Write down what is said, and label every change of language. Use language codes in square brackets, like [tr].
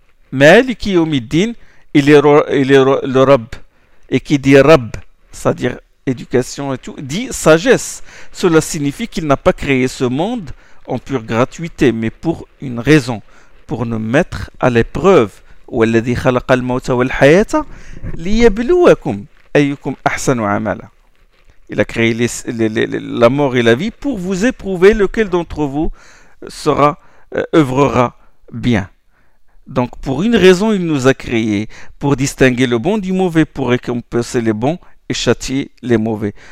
[ar] Maliki Yawmiddin. [fr] Il est le Rab. Et qui dit Rab? C'est-à-dire éducation et tout, dit sagesse. Cela signifie qu'il n'a pas créé ce monde en pure gratuité, mais pour une raison, pour nous mettre à l'épreuve. [ar] والذي خلق الموت والحياة ليبلوكم أيكم أحسن عملا. [fr] Il a créé la mort et la vie pour vous éprouver lequel d'entre vous sera œuvrera bien. Donc pour une raison il nous a créé, pour distinguer le bon du mauvais, pour récompenser les bons et châtier les mauvais.